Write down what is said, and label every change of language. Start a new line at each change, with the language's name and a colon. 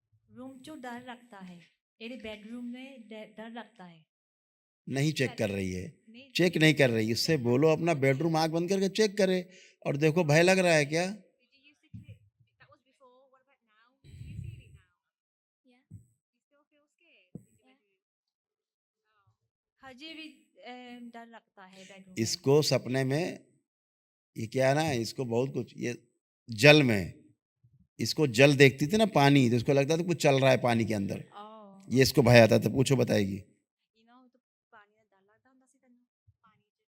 Hindi: Room जो डर रखता है, मेरे बेडरूम में डर लगता है। नहीं चेक कर रही है, नहीं चेक नहीं कर रही, इससे बोलो अपना बेडरूम आंख बंद करके चेक करे और देखो भय लग रहा है क्या?
English: Did you used to feel that was before? What about now? Do you feel it now? Yeah. You still feel scared in your bedroom? Oh.
Hindi: हजे भी डर लगता है बेडरूम में। इसको सपने में, ये क्या है ना, इसको बहुत कुछ, ये जल में, इसको जल देखती थी ना, पानी, तो इसको लगता था कुछ चल रहा है पानी के अंदर,
English: Oh.
Hindi: ये इसको भय आता था। पूछो, बताएगी।
English: You know
Hindi: तो पानी में डर लगता
Punjabi: ਹੁੰਦਾ ਸੀ ਤੈਨੂੰ
Hindi: पानी ਚ।